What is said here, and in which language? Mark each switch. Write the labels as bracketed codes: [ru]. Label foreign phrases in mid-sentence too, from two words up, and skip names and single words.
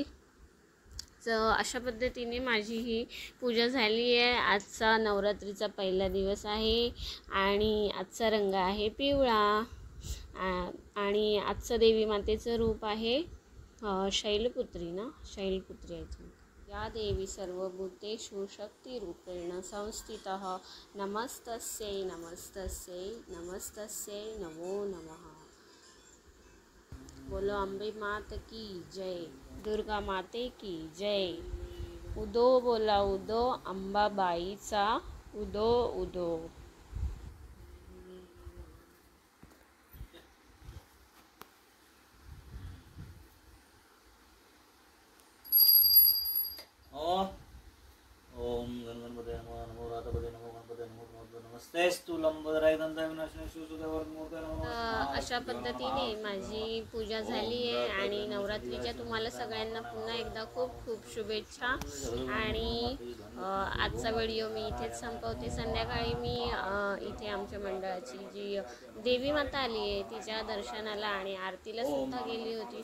[mr] अशा पद्धतीने माझी ही पूजा झाली आहे. आजचा नवरात्रीचा पहिला दिवस आहे आणि आजचा रंग आहे पिवळा आणि आजचं देवी मातेचं रूप आहे शैलपुत्री आहे ती. [sa] या देवी सर्वभूतेषु शक्तिरूपेण संस्थितः नमस्तस्यै नमो नमः. [hi] बोलो अंबे मात की जय, दुर्गा माते की जय. [mr] उदो बोला उदो, अंबाबाईचा उदो उदो. [sa] ओम गणपते नमः. नमो रातपते नमो गणपते नमो नमस्तेस्तु लंबोदराय दंताय विनाशनाय शिवसुदेवाय मूर्तये नमः. [mr] अशा पद्धतीने माझी पूजा झाली आहे आणि नवरात्रीच्या तुम्हाला सगळ्यांना पुन्हा एकदा खूप खूप शुभेच्छा. आणि आजचा व्हिडिओ मी इथेच संपवते. संध्याकाळी मी इथे आमच्या मंडळाची जी देवी माता आली आहे तिच्या दर्शनाला आणि आरतीला सुद्धा गेली होती.